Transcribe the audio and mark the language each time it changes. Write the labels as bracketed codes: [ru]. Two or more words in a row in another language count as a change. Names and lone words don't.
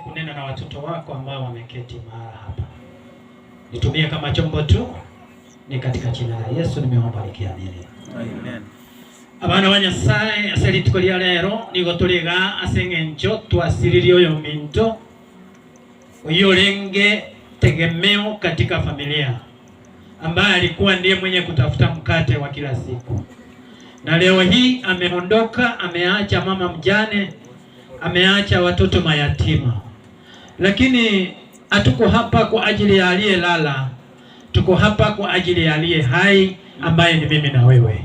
[sw] kunena na watoto wako ambao wameketi mahali hapa. Nitumie kama chombo tu, ni katika jina la Yesu nimeomba nikiamini. Amen. [guz] Abana ba Nyasaye aseri tukolia lero nigo tuliga asengenjo twasiririo yo minto uyolenge [sw] tegemeo katika familia ambaye alikuwa ndiye mwenye kutafuta mkate wa kila siku, na leo hii ameondoka, ameacha mama mjane, ameacha watoto mayatima. Lakini hatuko hapa kwa ajili ya aliyelala, tuko hapa kwa ajili ya aliye hai ambaye ni mimi na wewe.